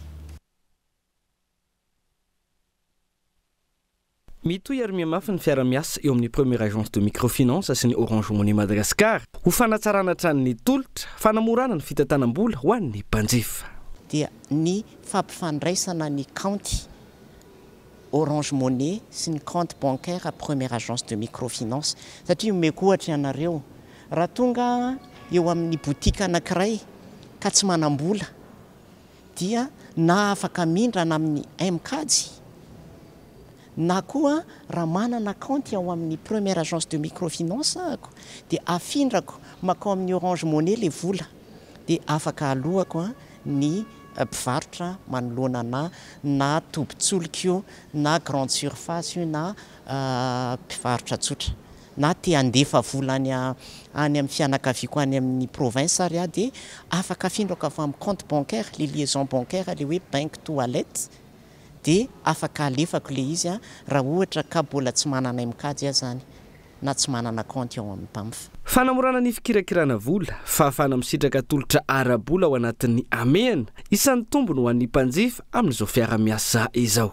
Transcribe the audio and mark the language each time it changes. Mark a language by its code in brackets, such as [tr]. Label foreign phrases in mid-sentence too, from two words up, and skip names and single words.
[mg] Mitoy ary miamafy ny fiara-miasa eo amin'ny première agence de microfinance sy ny Orange Money Madagascar ho fanatsarana tran'ny tolotra fanamorana ny fitantanam-bola ho an'ny mpanjifa. Dia ny fampifandraisana ny compte Orange Money sy ny [fr] compte bancaire [mg] à première agence de microfinance satria omeko ohatra ianareo raha tonga eo amin'ny botika anankiray ka tsy manam-bola dia na afaka mindrana amin'ny M-Cady na koa raha manana compte ao amin'ny première agence de microfinance ako dia afindrako makao amin'ny Orange Money le vola dia afaka alohako ny mpivarotra manoloana na tobin-tsolika na [fr] grande surface [mg] na mpivarotra tsotra na te andefa vola any amin'ny fianakaviako any amin'ny province ary dia afaka afindrako avy amin'ny [fr] compte bancaire les liaisons bancaires [mg] le hoe banque toilette dia afaka alefako le izy raha ohatra ka mbola tsy manana M-Cady zany na tsy manana compte ao amin'ny PAMF. Fanamorana ny fikirakirana vola fahafana misitraka tolotra ara-bola ao anatin'ny amehana isan'ny tombony ho an'ny mpanjifa amin'izao fiara-miasa izao.